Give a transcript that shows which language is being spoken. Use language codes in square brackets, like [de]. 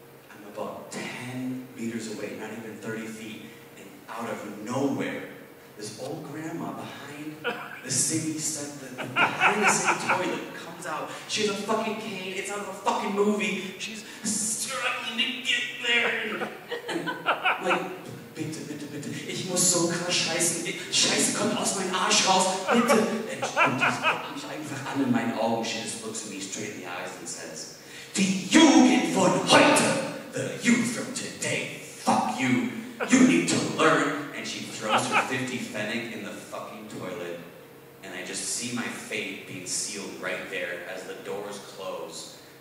[en] I'm about 10 meters away, not even 30 feet, and out of nowhere, this old grandma behind the city behind the city toilet comes out. She has a fucking cane. It's out of a fucking movie. She's struggling to get there. And like, [de] bitte, ich muss so krass scheißen. Scheiße kommt aus meinem Arsch raus. Bitte. Und die guckt mich einfach [en] in meinen Augen, she just looks at me straight in the eyes and says, [de] Die Jugend von heute, [en] the youth from today, fuck you, you need to learn. And she throws her 50 pfennig in the fucking toilet, and I just see my fate being sealed right there as the doors close.